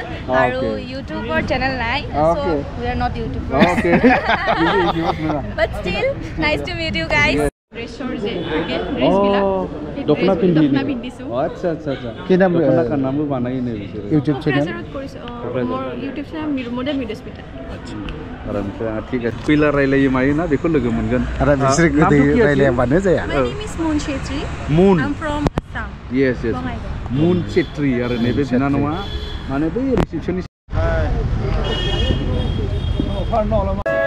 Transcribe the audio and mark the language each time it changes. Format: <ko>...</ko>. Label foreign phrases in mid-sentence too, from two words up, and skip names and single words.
<as>আৰু ইউটিউবৰ চেনেল নাই চ'</as> <en>we are not YouTuber but still nice to meet you guys.</en> <as>ড্ৰেছৰ যে থাকে ড্ৰেছবিলাক দখনা পিন্ধিছোঁ। আচ্ছা আচ্ছা আচ্ছা কি নাম নামো বানাই নে</as> <en>YouTube channel?</en> <as>মোৰ</as> <en>YouTube channel</en> <as>মডেল বিদিস্মিতা। ঠিক আছে পিলাৰ</as> <brx>रायलायो मायो ना बेखौ लोगो मोनगोन आरो बिसोर गोदै रायलायाबानो जाया।</brx> <en>My name is Moon Chetri. Moon. I'm from Assam.</en> <brx>Yes. Moon Chetri आरो नैबे बिनानावा माने बै रिसेपसनिस्ट</brx>